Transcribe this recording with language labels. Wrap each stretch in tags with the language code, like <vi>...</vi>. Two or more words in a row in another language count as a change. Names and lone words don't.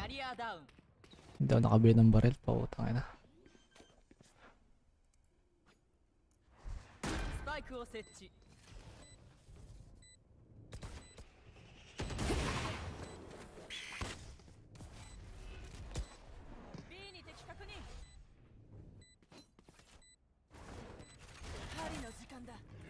<ja>ダウン</ja> <tl>Hindi ako nakabili ng baril pa, utang ina.</tl> <ja>スパイクを設置 B に敵確認狩りの時間だ</ja>